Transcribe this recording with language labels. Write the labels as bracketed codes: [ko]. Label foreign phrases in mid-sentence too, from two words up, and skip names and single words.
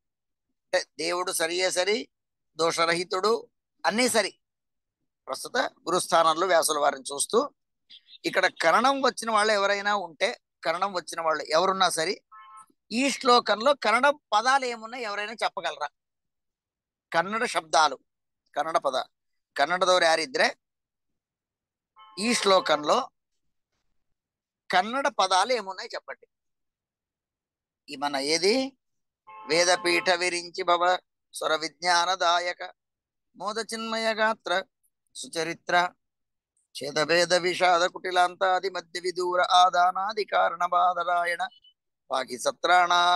[te] అంటే దేవుడు సరియే సరి, దోషరహితుడు, అన్నీ సరి. ప్రస్తుత గురుస్థానంలో వ్యాసుల వారిని చూస్తూ ఇక్కడ కరణం వచ్చిన వాళ్ళు ఎవరైనా ఉంటే, కరణం వచ్చిన వాళ్ళు ఎవరున్నా సరే ఈ శ్లోకంలో కన్నడ పదాలు ఏమున్నాయి ఎవరైనా చెప్పగలరా? [kn] ಕನ್ನಡ ಶಬ್ದಾಲು, ಕನ್ನಡ ಪದ, ಕನ್ನಡದವ್ರು ಯಾರಿದ್ರೆ [te] ఈ శ్లోకంలో కన్నడ పదాలు ఏమున్నాయి చెప్పండి. ఈ మన ఏది [sa] వేదపీఠ విరించి భవ స్వర విజ్ఞానదాయక మోద చిన్మయ గాత్ర సుచరిత్ర ఛేదభేద విషాద కుటిలాంతాది మధ్య విదూర ఆదానాది కారణ బాధరాయణ పాకి సత్రాణ.